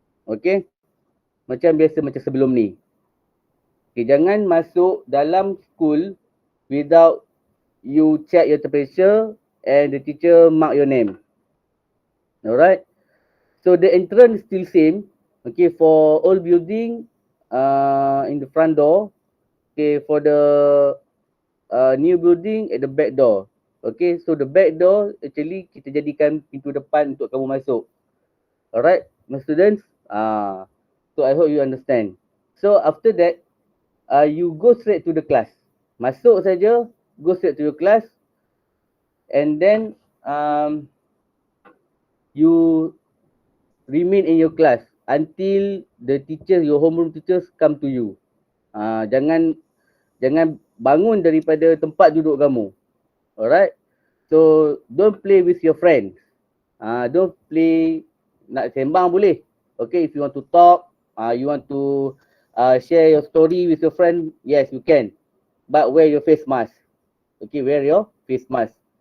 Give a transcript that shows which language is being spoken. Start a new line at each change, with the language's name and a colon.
English: Okay,
Malay: macam biasa, macam sebelum ni. Okay, jangan masuk dalam
English: school without you check your temperature and the teacher mark your name. Alright, so the entrance still same. Okay, for all building, in the front door. Okay, for the new building at the back door. Okay, so the back door actually
Malay: kita jadikan pintu depan untuk kamu masuk.
English: Alright, my students. So I hope you understand. So after that, you go straight to the class.
Malay: Masuk saja,
English: go straight to your class, and then you remain in your class until the teachers, your homeroom teachers come to you.
Malay: Jangan bangun daripada tempat duduk kamu.
English: Alright. So don't play with your friends. Don't play,
Malay: nak sembang boleh.
English: Okay, if you want to talk, you want to share your story with your friend, yes you can. But wear your face mask. Okay, wear your face mask.